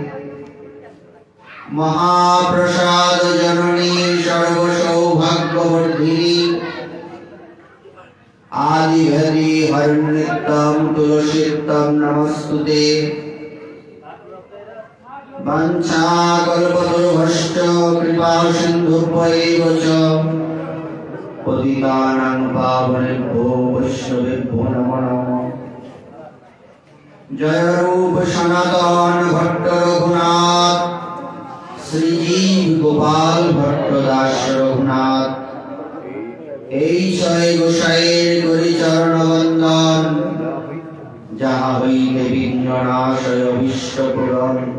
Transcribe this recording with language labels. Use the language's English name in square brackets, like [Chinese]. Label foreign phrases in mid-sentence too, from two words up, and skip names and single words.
[Sanskrit] মহাপ্রসাদ জননী সর্বসৌভাগ্যবর্ধিনী আদিভেদি হরিনিত্যং তুলসীত্বং নমস্তুতে। বাঞ্ছাকল্পতরুভ্যশ্চ কৃপা সিন্ধুভ্যৈব চ পতিতানাং পাবনেভ্যো বৈষ্ণবেভ্যো নমো নমঃ। [Bangla] জয় রূপ সনাতন ভট্ট রঘুনাথ শ্রীজীব গোপাল ভট্ট দাস রঘুনাথ। এই ছয় গোসাইয়ের করি চরণ বন্দন, যাহা হইতে বিঘ্ন নাশয় অভীষ্ট পূরণ।